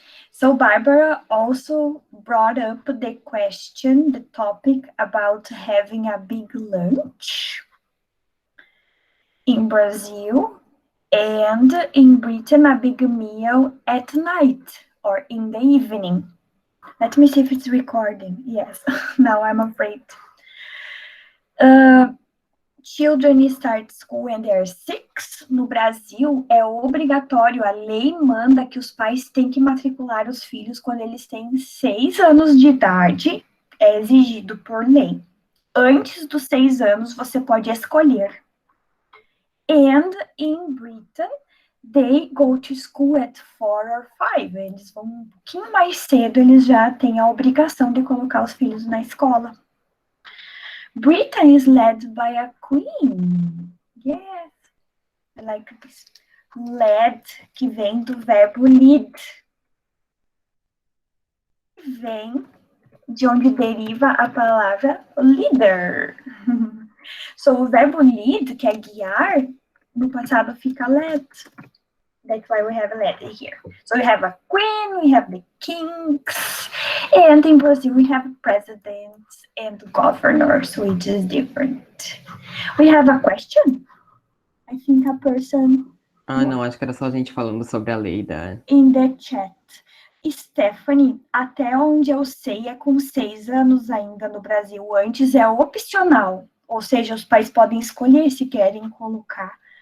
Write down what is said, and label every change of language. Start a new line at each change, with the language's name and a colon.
English: So Barbara also brought up the question, the topic about having a big lunch in Brazil, and in Britain, a big meal at night or in the evening. Let me see if it's recording. Yes, now I'm afraid. Children start school when they're 6.
Portuguese: No Brasil, é obrigatório, a lei manda que os pais têm que matricular os filhos quando eles têm 6 anos de idade, é exigido por lei. Antes dos 6 anos, você pode escolher.
English: And in Britain, they go to school at 4 or 5.
Portuguese: Eles vão um pouquinho mais cedo, eles já têm a obrigação de colocar os filhos na escola.
English: Britain is led by a queen. Yes. I like this. Led,
Portuguese: que vem do verbo
English: lead.
Portuguese: Vem de onde deriva a palavra leader. So, o verbo lead, que é guiar, no passado fica led.
English: That's why we have led here. So we have a queen, we have the kings, and in Brazil we have presidents and governors, which is different. We have a question. I think a person...
Portuguese: Não, acho que era só a gente falando sobre a lei da...
English: In the chat.
Portuguese: Stephanie, até onde eu sei, é com 6 anos ainda no Brasil. Antes é opcional, ou seja, os pais podem escolher se querem colocar.